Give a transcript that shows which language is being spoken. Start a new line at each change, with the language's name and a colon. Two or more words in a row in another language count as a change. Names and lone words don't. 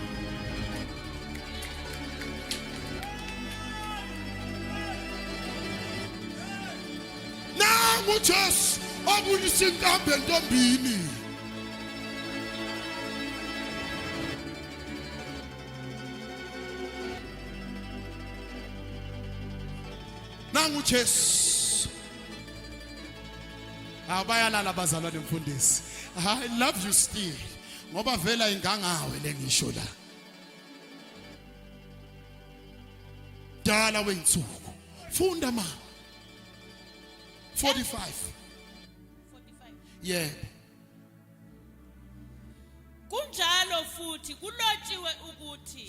Zulu: Nangu uJesu obuyisa inkambi entombini. Nangu uJesu. Abayalala bazalwane mfundisi.
English: I love you still.
Zulu: Ngoba vela ingangawe lengisho la. Dala weinsuku. Funda ma. 45. 45. Yeah. Kunjalo futhi kulotshiwe ukuthi